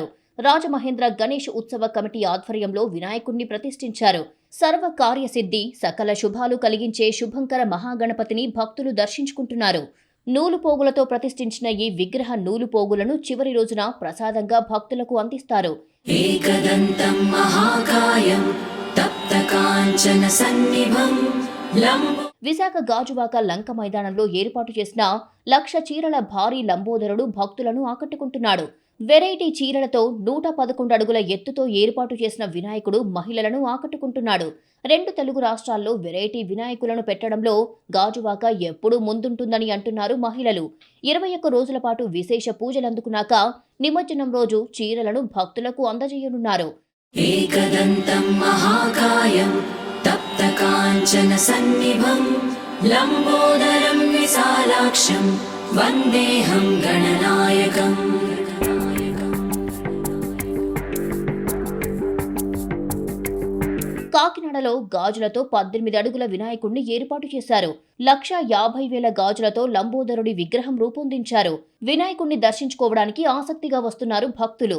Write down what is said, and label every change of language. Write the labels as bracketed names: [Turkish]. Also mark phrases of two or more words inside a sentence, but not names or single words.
[Telugu] రాజమహేంద్ర గణేష్ ఉత్సవ కమిటీ ఆధ్వర్యంలో వినాయకుణ్ణి ప్రతిష్ఠించారు. సర్వ కార్యసిద్ధి, సకల శుభాలు కలిగించే శుభంకర మహాగణపతిని భక్తులు దర్శించుకుంటున్నారు. నూలుపోగులతో ప్రతిష్ఠించిన ఈ విగ్రహ నూలుపోగులను చివరి రోజున ప్రసాదంగా భక్తులకు అందిస్తారు. [Sanskrit] एकदन्तं महाकायं तप्तकाञ्चन सन्निभं [Telugu] విశాఖ గాజువాక లంక మైదానంలో ఏర్పాటు చేసిన 1,00,000 చీరల భారీ లంబోదరుడు భక్తులను ఆకట్టుకుంటున్నాడు. వెరైటీ చీరలతో 111 అడుగుల ఎత్తుతో ఏర్పాటు చేసిన వినాయకుడు మహిళలను ఆకట్టుకుంటున్నాడు. 2 తెలుగు రాష్ట్రాల్లో వెరైటీ వినాయకులను పెట్టడంలో గాజువాక ఎప్పుడూ ముందుంటుందని అంటున్నారు మహిళలు. 21 రోజుల పాటు విశేష పూజలందుకున్నాక నిమజ్జనం రోజు చీరలను భక్తులకు అందజేయనున్నారు. [Sanskrit] एकदन्तं महाकायं तप्तकाञ्चन सन्निभं लम्बोदरं विशालाक्षं वन्देऽहं गणनायकम्. [Telugu] కాకినాడలో గాజులతో 18 అడుగుల వినాయకుణ్ణి ఏర్పాటు చేశారు. 1,50,000 గాజులతో లంబోదరుడి విగ్రహం రూపొందించారు. వినాయకుణ్ణి దర్శించుకోవడానికి ఆసక్తిగా వస్తున్నారు భక్తులు.